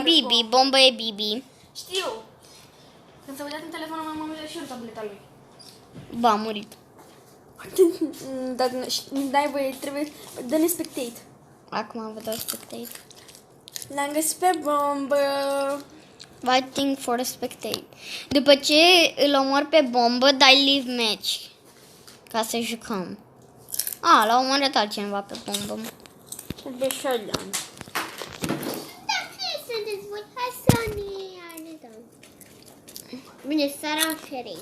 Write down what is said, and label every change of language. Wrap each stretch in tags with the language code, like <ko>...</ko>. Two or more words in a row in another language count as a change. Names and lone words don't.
<ro>Bibi, bombă e Bibi. Știu. Când s-a uitat în telefonul meu, m-am uitat și eu în tableta lui. Ba, a murit. Dacă n-ai voie, trebuie... Dă-ne spectate. Acum vă dau spectate. L-am găsit pe bombă.</ro> <en>Waiting for a spectate.</en> <ro>După ce îl omor pe bombă, dai</ro> <en>leave match.</en> <ro>Ca să jucăm. L-a omorât altcineva pe bombă. Pe shotgun. Dar fie să dezvolt. Hai să ne arătăm. Bine, Sara Ferei.</ro>